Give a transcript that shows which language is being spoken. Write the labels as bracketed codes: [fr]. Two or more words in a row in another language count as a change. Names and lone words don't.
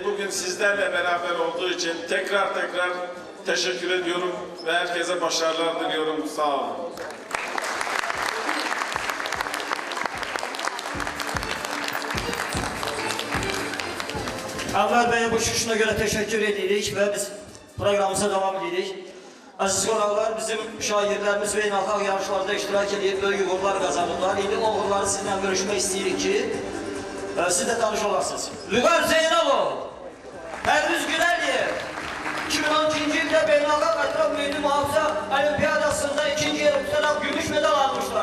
[tr] Bugün sizlerle beraber olduğu için tekrar teşekkür ediyorum ve herkese başarılar diliyorum. [az] Sağ olun. Enver Bey'e bu çıxışına görə təşəkkür edirik və biz proqramımıza devam edirik. Aziz qonaqlar, bizim şairlərimiz beynəlxalq yarışlarda iştirak edib, böyük uğurlar qazanırlar. İndi o uğurları sizinlə görüşmək istəyirik ki, siz də tanış olasınız. Lüğər Zeynalov, Pərviz Güləliyev, 2012-ci ildə beynəlxalq ətraf mühiti mühafizə olimpiyadasında ikinci yeri tutaraq gümüş medal almışlar.